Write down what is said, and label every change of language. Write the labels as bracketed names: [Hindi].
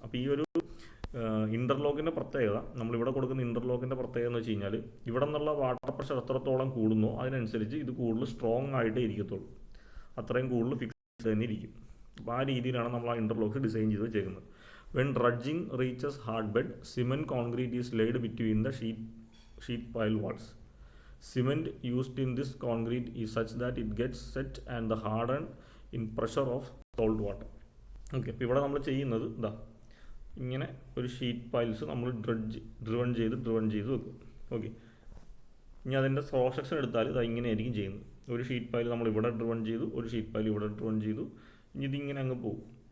[Malayalam] അപ്പോൾ ഈ ഒരു ഇൻ്റർലോക്കിൻ്റെ പ്രത്യേകത, നമ്മളിവിടെ കൊടുക്കുന്ന ഇൻ്റർലോക്കിൻ്റെ പ്രത്യേകത എന്ന് വെച്ച് കഴിഞ്ഞാൽ, ഇവിടെ നിന്നുള്ള വാട്ടർ പ്രഷർ എത്രത്തോളം കൂടുന്നോ അതിനനുസരിച്ച് ഇത് കൂടുതൽ സ്ട്രോങ് ആയിട്ടേ ഇരിക്കത്തുള്ളൂ. അത്രയും കൂടുതൽ ഫിക്സ് തന്നെ ഇരിക്കും. അപ്പോൾ ആ രീതിയിലാണ് നമ്മൾ ആ ഇൻ്റർലോക്സ് ഡിസൈൻ ചെയ്ത് വെച്ചേക്കുന്നത്. [English] When dredging reaches hard bed, cement concrete is laid between the sheet pile walls. Cement used in this concrete is such that it gets set and the harden in pressure of salt water. [Malayalam] Okay, അപ്പോൾ ഇവിടെ നമ്മൾ ചെയ്യുന്നത് ഇതാ, ഇങ്ങനെ ഒരു sheet piles നമ്മൾ driven ചെയ്ത് വെക്കും. ഓക്കെ, ഇനി അതിൻ്റെ ക്രോസ് സെക്ഷൻ എടുത്താൽ ഇതാ ഇങ്ങനെയായിരിക്കും ചെയ്യുന്നത്. ഒരു ഷീറ്റ് പൈൽ നമ്മൾ ഇവിടെ ഡ്രിവൺ ചെയ്തു, ഒരു ഷീറ്റ് പൈൽ ഇവിടെ ഡ്രിവൺ ചെയ്തു. ഇനി ഇതിങ്ങനെ അങ്ങ് പോകും.